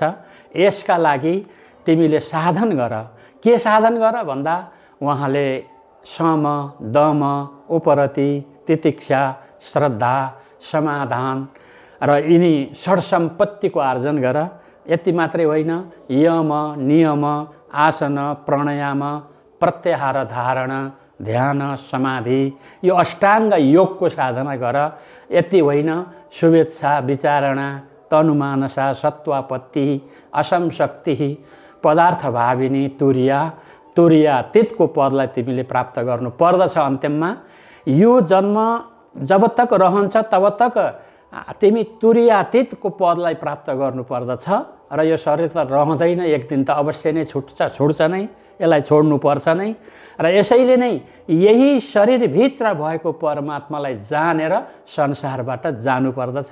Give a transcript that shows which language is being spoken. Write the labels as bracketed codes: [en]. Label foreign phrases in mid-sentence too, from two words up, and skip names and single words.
[ne] यसका लागि तिमीले साधन गर। के साधन गर भन्दा उहाँले सम, दम, उपरति, तितिक्षा, श्रद्धा, समाधान र यिनी षड्सम्पत्तिको आर्जन गर। यति मात्रै होइन, यम, नियम, आसन, प्राणायाम, प्रत्याहार, धारण, ध्यान, समाधि, यो अष्टाङ्ग योगको साधना गर। यति होइन, शुभेच्छा, विचारणा, तनुमानसा, सत्वापत्ति, असंशक्ति, पदार्थभाविनी, तुर्यातीतको पदलाई तिमीले प्राप्त गर्नु पर्दछ। अन्त्यमा यो जन्म जब तक रहन्छ तब तक तिमी तुर्यातीतको पदलाई प्राप्त गर्नु पर्दछ। र यो शरीर त रहँदैन, एक दिन त अवश्य नै छुट्छ नै, यसलाई छोड्नुपर्छ नै। र यसैले नै यही शरीरभित्र भएको परमात्मालाई जानेर संसारबाट जानुपर्दछ।